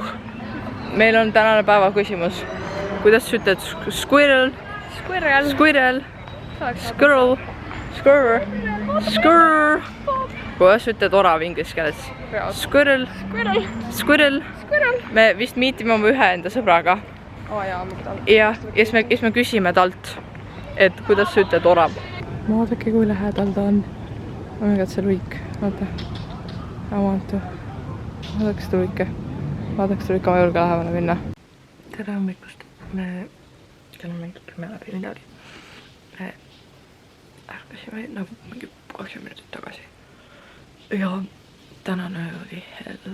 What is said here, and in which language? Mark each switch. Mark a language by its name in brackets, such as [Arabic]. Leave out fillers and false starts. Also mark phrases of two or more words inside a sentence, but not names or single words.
[Estonian] Meil on tänane päeva küsimus. Kuidas sa ütled squirrel? [English] Squirrel. Squirrel. Squirrel. Squirrel. Squirrel. [Estonian] Kuidas sa ütled orav inglise keeles? [English] Squirrel. Squirrel. Squirrel. Squirrel. [Estonian] Me vist miitime oma ühe enda sõbraga. Jaa, ma Ja siis me küsime talt, et kuidas sa ütled orav. Vaadake, kui lähedal ta on. [English] Oh my god, [Estonian] see luik. Vaata. Vaadake seda luike. Vaadake seda luike, ma ei julge lähemale minna. Tere hommikust. Me kell on mingi 10 läbi midagi. Me ärkasime nagu mingi 20 minutit tagasi. Ja tänane öö oli hell.